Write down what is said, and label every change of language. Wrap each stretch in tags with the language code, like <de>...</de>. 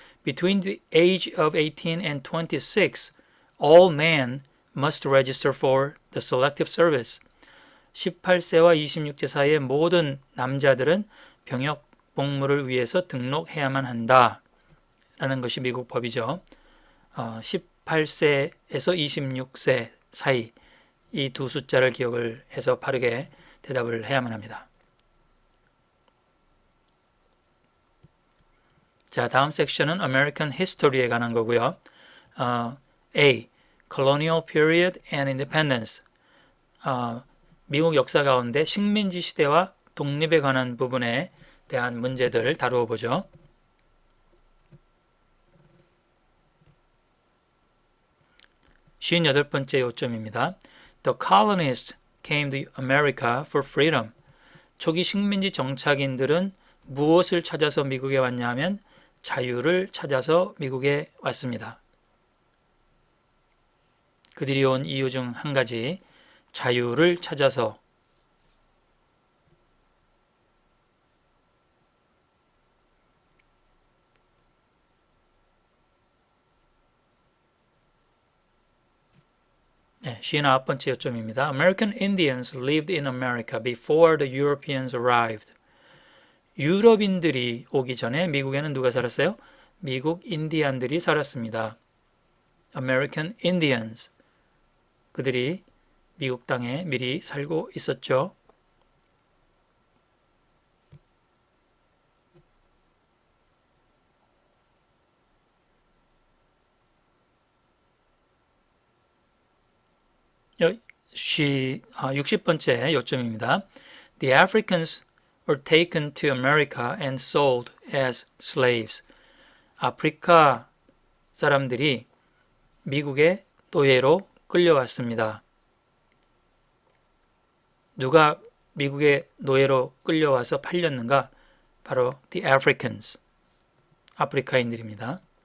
<en>Between the age of 18 and 26, all men must register for the selective service.</en> <ko>18세와 26세 사이의 모든 남자들은 병역 복무를 위해서 등록해야만 한다. 라는 것이 미국 법이죠. 18세에서 26세 사이 이 두 숫자를 기억을 해서 바르게 대답을 해야만 합니다. 자, 다음 섹션은 American History에 관한 거고요.</ko> <en>A. Colonial Period and Independence.</en> <ko>미국 역사 가운데 식민지 시대와 독립에 관한 부분에 대한 문제들을 다루어 보죠. 쉰여덟 번째 요점입니다.</ko> <en>The colonists came to America for freedom.</en> <ko>초기 식민지 정착인들은 무엇을 찾아서 미국에 왔냐 하면 자유를 찾아서 미국에 왔습니다. 그들이 온 이유 중 한 가지, 자유를 찾아서 네, 59번째 요점입니다.</ko> <en>American Indians lived in America before the Europeans arrived.</en> <ko>유럽인들이 오기 전에 미국에는 누가 살았어요? 미국 인디안들이 살았습니다.</ko> <en>American Indians.</en> <ko>그들이 미국 땅에 미리 살고 있었죠. 역시 60번째 요점입니다.</ko> <en>The Africans were taken to America and sold as slaves.</en> <ko>아프리카 사람들이 미국의 노예로 끌려왔습니다. 누가 미국의 노예로 끌려와서 팔렸는가? 바로</ko> <en>the Africans,</en> <ko>아프리카인들입니다.</ko>